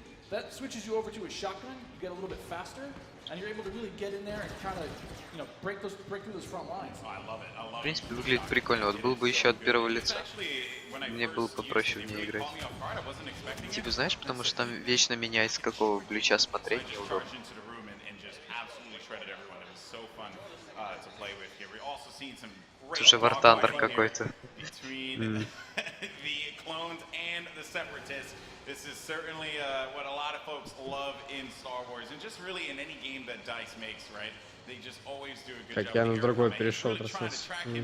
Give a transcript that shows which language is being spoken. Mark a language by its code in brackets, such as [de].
[en] That switches you over to a shotgun. You get a little bit faster, and you're able to really get in there and kind of, you know, break through those front lines. I love it. I love it. [ru] В принципе, выглядит прикольно. Вот был бы еще от первого лица. Мне было попроще в ней играть. Типа, знаешь, потому что там вечно меняется, какого ключа смотреть неудобно. Это уже War Thunder какой-то. [en] This is certainly what a lot of folks love in Star Wars, and just really in any game that DICE makes, right? They just always do a good job. [ru] Как я на другой перешел трансляцию.